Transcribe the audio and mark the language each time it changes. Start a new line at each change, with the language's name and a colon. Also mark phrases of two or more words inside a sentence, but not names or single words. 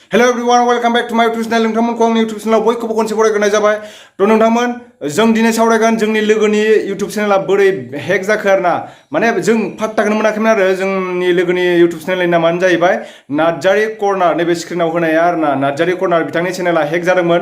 English: Hello everyone, welcome back to my YouTube channel.
Bodo: नोंथांमोनखौ आंनि YouTube channel बयखौबो खनसे बरायग्रोनाय जाबाय। थ' नोंथांमोन जों दिनै सावरायगोन जोंनि लोगोनि YouTube channel बोरै हेक जाखो आरोना। माने जों फात्ताखौनो मोनाखैमोन आरो जोंनि लोगोनि YouTube channel नामानो जाहैबाय नार्जारी कर्नार नैबे स्क्रिनाव होनाया आरोना नार्जारी कर्नार बिथांनि चेनेला हेक जादोंमोन।